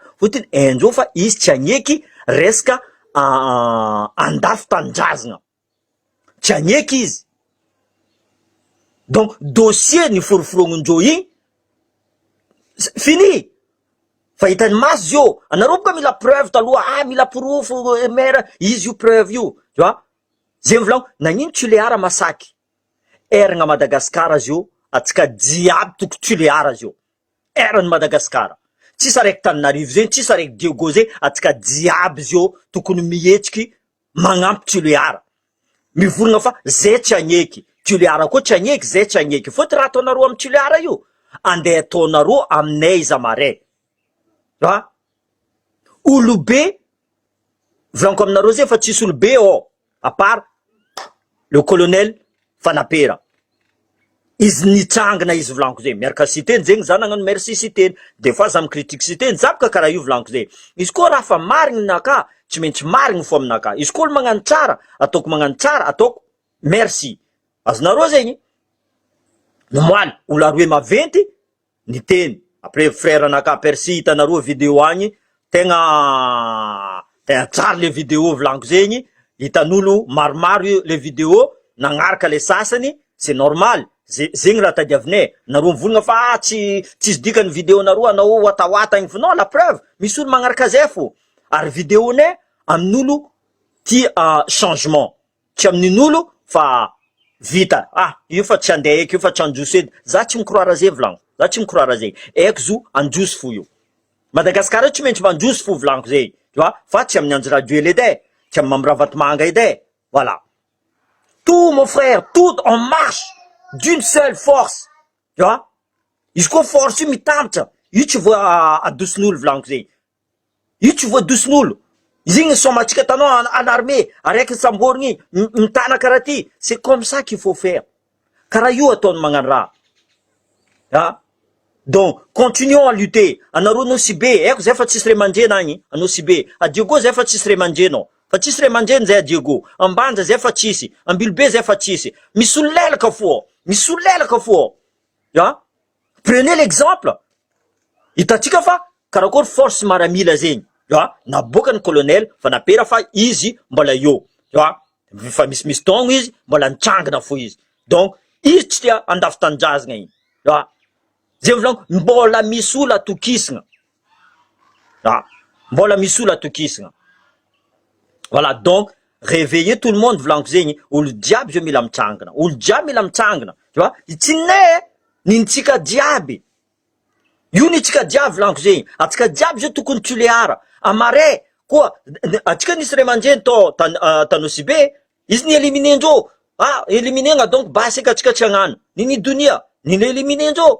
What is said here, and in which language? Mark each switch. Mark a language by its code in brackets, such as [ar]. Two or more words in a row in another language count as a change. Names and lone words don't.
[mg] Fotiny, endreo fa izy tsy agneky resaka andafy tanindrazana. Tsy agneky izy. Donc, dossier ni foroforognondreo igny, fini. Fa hitany maso zio, anareo boka mila preuve taloha, mila porofo, maire, izy io preuve io. [fr] Tu vois? [mg] Zegny volaniko, nagnino Toliara masaky? Eragna Madagascar zio, atsika jiaby toko Toliara zio. Erany Madagascar. Tsisy araiky Tananarivo zegny, tsisy araiky Diego zegny, atsika jiaby zio tokony mihetsiky magnampy Toliara. Mivolagna fa zay tsy agneky. Toliara koa tsy agneky, zay tsy agneky. Fôty raha ataonareo amin'ny Toliara io, andeha ataonareo aminay izy amaray. Olobe, volaniko aminareo zay fa tsisy olobe ao, [fr] à part le colonel Fanapera. [mg] Izy nitsangana izy volaniko zay. Miaraka citeny zegny za nagnano merci citeny. [fr] Des fois [mg] za micritique citeny, zapaka karaha io volaniko zay. Izy koa raha fa marigny naka, tsy maintsy marigny fo aminaka. Izy koa magnano tsara, ataoko magnano tsara, ataoko merci. Azonareo zegny. Nomoaly, olo aroe maventy, niteny. Après frère anaka Percy hitanareo vidéo agny, tegna tsara le vidéo volaniko zegny. Hitan'olo maromaro le vidéo, nagnaraka le sasany, [fr] c'est normal. [mg] Zegny raha tadiavinay. Nareo mivolagna fa tsisy dikany vidéo nareo anao watawata igny. [fr] Non, la preuve, [mg] misy olo magnaraka zay fo. Ary vidéonay amin'olo tia changement. Tsy amin'olo fa vita. Io fa tsy andeha eky, io fa tsy androso edy. Za tsy mikroara zay volaniko. Za tsy mikroara zay. Eko zo androso fo io. Madagasikara tsy maintsy mandroso fo volaniko zay, [fr] tu vois, [mg] fa tsy amin'ny anjo radio ely edy e, tsy amin'ny Mambravatomanga edy e, [fr] voilà. Tout mon frère, tout en marche d'une seule force, tu vois. [mg] Izy koa force io mitambatra, io tsy voa adoson'olo volaniko zay, io tsy voa adoson'olo. Izy igny somatsika tanao [fr] en armée, [mg] araiky samborigny mitana karaha ty, [fr] c'est comme ça qu'il faut faire. [mg] Karaha io ataony magnano raha, hein. [fr] Donc, continuons à lutter. [mg] Anareo no sy be, eko zay fa tsisy ray aman-dreny agny, anao sy be. A Diego zay fa tsisy ray aman-dreny ao. Fa tsisy ray aman-dreny zay a Diego. Ambanja zay fa tsisy, Ambilobe zay fa tsisy. Misy olo lelaka fo, misy olo lelaka fo. [fr] Ya? Prenez l'exemple. [mg] Hitatsika fa karakory force maramila zegny. Ya? Naboaka ny colonel fa napera fa izy mbola eo. Ya? Fa misy tongo izy, mbola nitsangana fo izy. Donc, izy tsy tia andafy tanindrazagna igny. Ya? Zay volaniko, mbola misy olo atokisana. Ah, mbola misy olo atokisana. [fr] Voilà, donc, réveillez tout le monde [mg] volaniko zegny, olo jiaby zio mila mitsangana. Olo jiaby mila mitsangana. [fr] Tu vois? [mg] Tsy ne, nintsika jiaby. Io nitsika jiaby volaniko zegny. Atsika jiaby zio tokony Toliara. Amare, koa, atsika nisy ray aman-dreny Tanosibe, izy ni éliminendreo. Ah, éliminena donc basika atsika tsy hagnano. Nini Dunia, nini éliminendreo.